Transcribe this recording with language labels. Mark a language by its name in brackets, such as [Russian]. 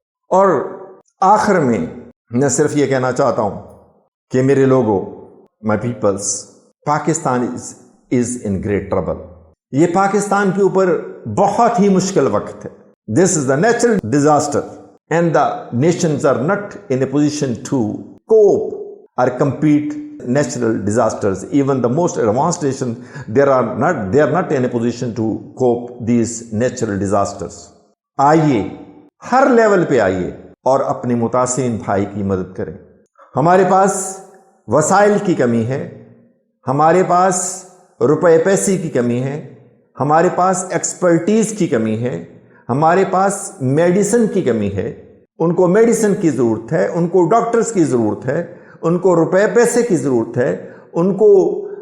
[Urdu] اور آخر میں میں صرف یہ کہنا چاہتا ہوں کہ میرے لوگوں، [English] My peoples, Pakistan is in great trouble. [Urdu] یہ پاکستان کے اوپر بہت ہی مشکل وقت ہے۔ [English] This is the natural disaster and the nations are not in a position to cope or compete natural disasters. Even the most advanced nation, they are not in a position to cope these natural disasters. [Urdu] آئیے، ہر level پہ آئیے اور اپنے متاثرین بھائی کی مدد کریں۔ ہمارے پاس وسائل کی کمی ہے، ہمارے پاس روپے پیسے کی کمی ہے، ہمارے پاس ایکسپرٹیز کی کمی ہے، ہمارے پاس میڈیسن کی کمی ہے۔ ان کو میڈیسن کی ضرورت ہے، ان کو ڈاکٹرز کی ضرورت ہے، ان کو روپے پیسے کی ضرورت ہے، ان کو